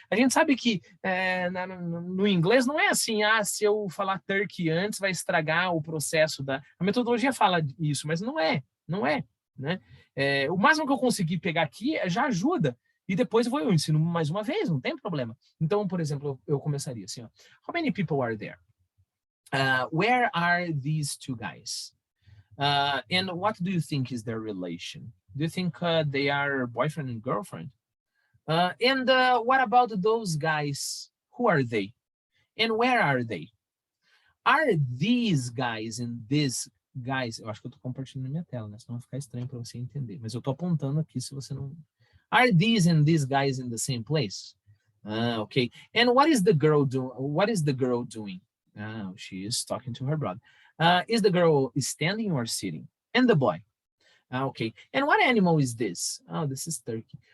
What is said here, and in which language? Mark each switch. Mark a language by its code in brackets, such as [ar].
[pt] A gente sabe que no inglês não é assim, se eu falar turkey antes vai estragar o processo da... A metodologia fala isso, mas não é, né? O máximo que eu conseguir pegar aqui já ajuda. E depois eu ensino mais uma vez, não tem problema. Então, por exemplo, eu começaria assim, ó. [en] How many people are there? Where are these 2 guys? And what do you think is their relation? Do you think they are boyfriend and girlfriend? And what about those guys? Who are they? And where are they? Are these guys and these guys... [pt] Eu acho que eu estou compartilhando minha tela, né? Senão vai ficar estranho para você entender. Mas eu estou apontando aqui se você não... [en] Are these and these guys in the same place? Okay. And what is the girl doing? She is talking to her brother. Is the girl standing or sitting? And the boy? Okay. And what animal is this? Oh, this is turkey.